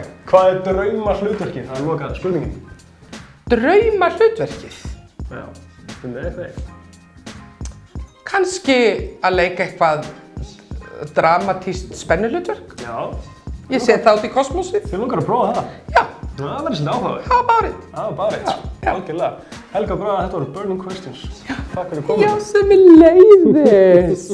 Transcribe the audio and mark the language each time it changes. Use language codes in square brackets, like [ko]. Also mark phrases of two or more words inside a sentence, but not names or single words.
[is] Hvað er draumahlutverkið? Það er lokað spurningin. Draumahlutverkið? Já, það er það. Kannski að leika eitthvað dramatískt spennuhlutverk. Já. Ég set það út í kosmosið. Þið langar að prófa það? Já. Það verður svona áhugaverð. [en] How about it? How about it? [is] Algjörlega. Helga og Braga, þetta voru Burning Questions. Takk fyrir að koma. Já, sem er leiðis.